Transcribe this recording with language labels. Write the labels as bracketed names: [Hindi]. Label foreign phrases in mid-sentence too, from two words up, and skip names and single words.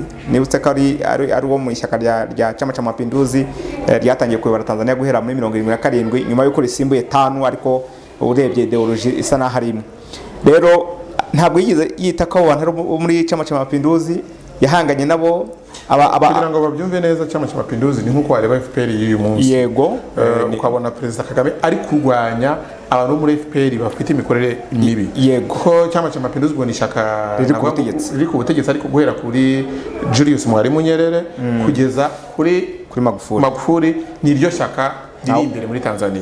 [Kinyarwanda] Nibutse ko ari wo mu ishyaka rya Chama cha Mapinduzi ryatangiye kuyobora Tanzania guhera muri 1977 nyuma y'uko risimbuye TANU, ariko urebye ideology isa naho ari imwe. Rero ntabwo yigize yita ko abantu muri Chama cha Mapinduzi yahanganye nabo kugira ngo babyumve neza. Chama cha Mapinduzi ni nkuko wareba FPR y'uyu munsi, yego, ukabona Perezida Kagame ari kurwanya abantu muri FPR bafite imikorere mibi, yego, ko Chama cha Mapinduzi ubwo ni ishyaka riri ku butegetsi ariko guhera kuri Julius Mwalimu Nyerere kugeza kuri Magufuli ni iryo shyaka riri imbere muri Tanzania.